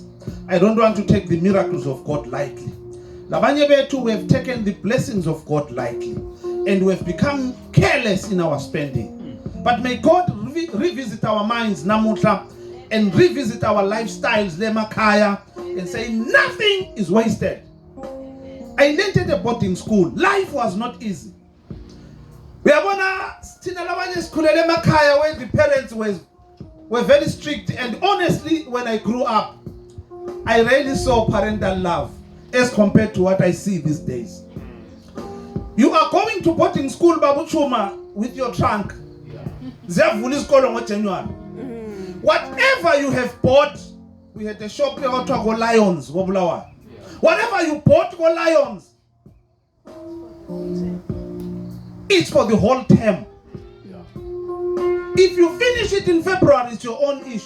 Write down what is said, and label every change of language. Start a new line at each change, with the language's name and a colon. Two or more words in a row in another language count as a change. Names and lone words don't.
English: I don't want to take the miracles of God lightly.
North Ndebele: Labanye bethu,
English: we have taken the blessings of God lightly, and we have become careless in our spending. But may God revisit our minds namuhla and revisit our lifestyles lemakaya and say nothing is wasted. I entered a boarding school. Life was not easy. We are gonna
North Ndebele: stina labanye sikhulele emakhaya
English: where the parents were very strict, and honestly when I grew up I really saw parental love as compared to what I see these days. You are going to boarding school Babu Chuma with your trunk.
North Ndebele: Ziyavula isikolo ngoJanuary.
English: Whatever you have bought, we had a shop here called Go Lions, go Bulawayo. Whatever you bought, Go Lions. It's for the whole term. If you finish it in February, it's your own issue.